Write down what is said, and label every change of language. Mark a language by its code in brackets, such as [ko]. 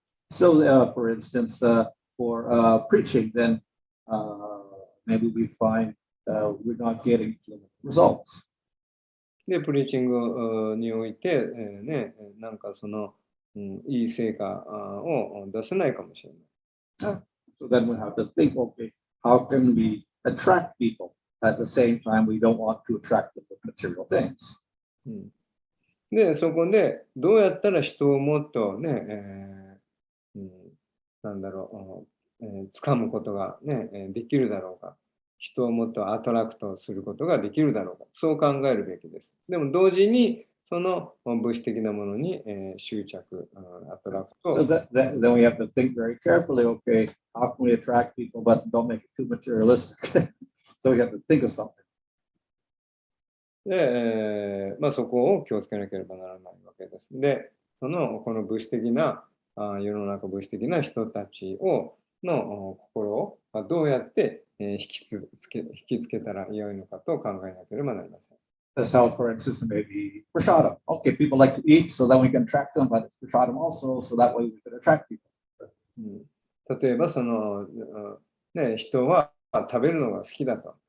[en] So, for instance, for preaching, then maybe we find we're not getting results. [ja] で、プリーチングにおいて、なんかその、いい成果を出せないかもしれない。 [en] So then we have to think, okay, how can we attract people at the same time we don't want to attract them with material things? [ja] で、そこでどうやったら人をもっとね、なんだろう、掴むことがね、できるだろうか。人をもっとアトラクトすることができるだろうか。そう考えるべきです。でも同時にその物質的なものに執着、アトラクト。 [en] So then we have to think very carefully, okay, how can we attract people but don't make it too materialistic? So we have to think of something. [ja] で、まあ、そこを気をつけなければならないわけです。で、この物質的な世の中物質的な人たちの心をどうやって引きつけたらよいのかと考えなければなりません。 [en] That's how, for instance, maybe prashadam. Okay, people like to eat, so then we can attract them, but it's prashadam also, so that way we can attract people. [ja] 例えばその、人は食べるのが好きだと。